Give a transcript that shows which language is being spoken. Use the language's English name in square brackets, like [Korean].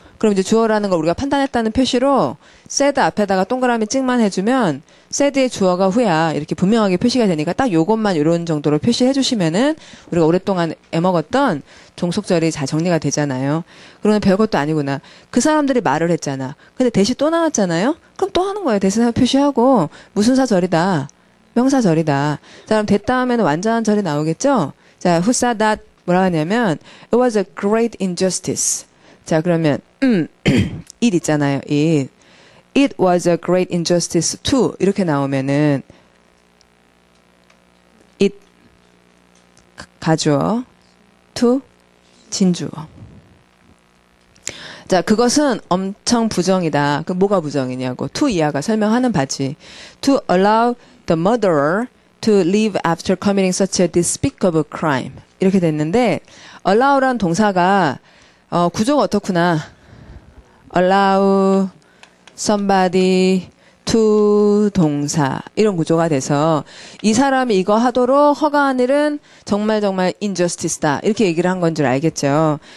[Korean] 그럼 이제 주어라는 걸 우리가 판단했다는 표시로 said 앞에다가 동그라미 찍만 해주면 said의 주어가 후야 이렇게 분명하게 표시가 되니까 딱 요것만 이런 정도로 표시해 주시면은 우리가 오랫동안 애먹었던 종속절이 잘 정리가 되잖아요. 그러면 별것도 아니구나. 그 사람들이 말을 했잖아. 근데 대시 또 나왔잖아요. 그럼 또 하는 거예요. 대신사 표시하고 무슨 사절이다. 명사절이다. 자, 그럼 됐다 하면 완전한 절이 나오겠죠. 자, who said that 뭐라 하냐면 [English] it was a great injustice. [Korean] 자, 그러면 it 있잖아요. [English] It was a great injustice to [Korean] 이렇게 나오면은 it 가주어 to 진주어. 자, 그것은 엄청 부정이다. 그 뭐가 부정이냐고. to 이하가 설명하는 바지. [English] To allow the murderer to live after committing such a despicable crime. [Korean] 이렇게 됐는데 allow란 동사가 구조가 어떻구나. allow somebody to 동사 이런 구조가 돼서 이 사람이 이거 하도록 허가한 일은 정말 injustice다 이렇게 얘기를 한 건 줄 알겠죠.